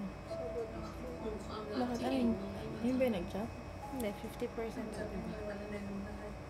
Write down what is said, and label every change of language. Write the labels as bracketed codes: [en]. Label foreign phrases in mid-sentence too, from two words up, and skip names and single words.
[th] ของความรัก [tl] Bakit [th] ที่ [tl] ano [th] เอ [tl] yun? [th] งมีให้ [tl] Ayun ba yung nag-chat? Hindi, 50% [th] จะเป็นวันหนึ่งได้